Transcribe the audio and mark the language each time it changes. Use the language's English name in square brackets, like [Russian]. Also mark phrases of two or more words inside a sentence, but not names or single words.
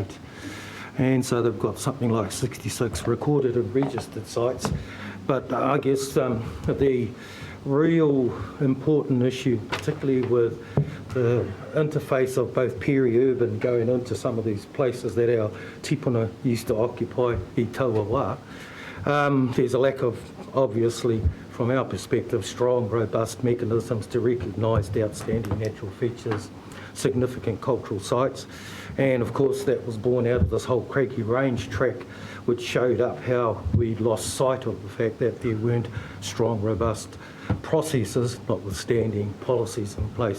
[English] And so they've got something like 66 recorded and registered sites. But I guess the real important issue, particularly with the interface of both peri-urban going into some of these places that our tipuna used to occupy [Māori] I taua wā, [English] there's a lack of, obviously, from our perspective, strong, robust mechanisms to recognise the outstanding natural features, significant cultural sites. And of course that was born out of this whole Craigie Range track, which showed up how we lost sight of the fact that there weren't strong, robust processes, notwithstanding policies in place.